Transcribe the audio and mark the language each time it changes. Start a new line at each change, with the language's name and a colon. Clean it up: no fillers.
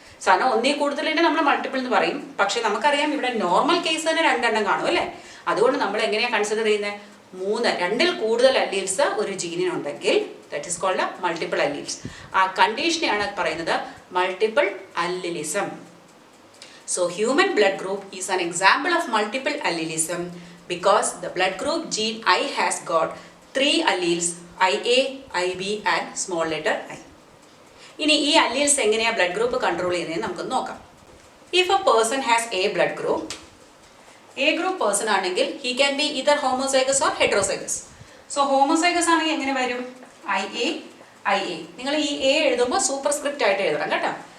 Malayalam: സാധനം ഒന്നിൽ കൂടുതലിൻ്റെ നമ്മൾ മൾട്ടിപ്പിൾ എന്ന് പറയും. പക്ഷെ നമുക്കറിയാം ഇവിടെ നോർമൽ കേസ് തന്നെ 2 എണ്ണം കാണും അല്ലേ? അതുകൊണ്ട് നമ്മൾ എങ്ങനെയാണ് കൺസിഡർ ചെയ്യുന്നത്? 2ൽ കൂടുതൽ അല്ലീൽസ് ഒരു ജീനിനുണ്ടെങ്കിൽ
English: that is called
Malayalam: multiple alleles. ആ കണ്ടീഷനെയാണ് പറയുന്നത് multiple അല്ലിലിസം.
English: So human blood group is an example of multiple allelism because the blood group gene I has got 3 alleles, IA, IB and small letter I.
Malayalam: ഇനി ഈ alleles എങ്ങനെയാണ് blood group control ചെയ്യുന്നത് നമുക്കൊന്ന് നോക്കാം.
English: If a person has a blood group, A group person ആണെങ്കിൽ he can be either homozygous or heterozygous.
Malayalam: So homozygous ആണെങ്കിൽ എങ്ങനെ വരും? IA, IA. നിങ്ങൾ ഈ എ എഴുതുമ്പോൾ സൂപ്പർ സ്ക്രിപ്റ്റ് ആയിട്ട് എഴുതണം കേട്ടോ.